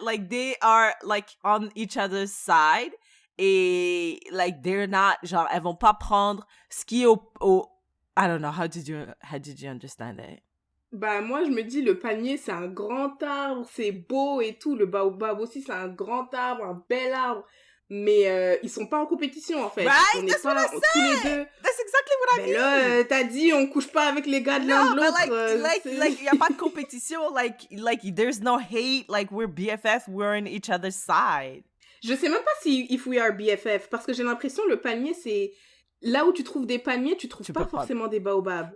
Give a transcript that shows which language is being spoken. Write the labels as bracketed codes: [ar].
[en] Like, they are, like, on each other's side. Et, like, they're not, genre, [fr] elles vont pas prendre ce qui est au... [en] I don't know, how did you understand it? [fr] Bah, moi, je me dis, le palmier, c'est un grand arbre, c'est beau et tout. Le baobab aussi, c'est un grand arbre, un bel arbre. Mais ils sont pas en compétition, en fait. [en] Right? That's what I said! [fr] Tous les deux. [en] That's exactly what I mean! [fr] Mais là, t'as dit, on couche pas avec les gars de l'un de l'autre. Like, y a pas de compétition. [en] Like, there's no hate. Like, we're BFF, we're on each other's side. [fr] Je sais même pas si [en] if we are BFF, [fr] parce que j'ai l'impression le palmier, c'est... Là où tu trouves des palmiers, tu trouves pas forcément des baobabs.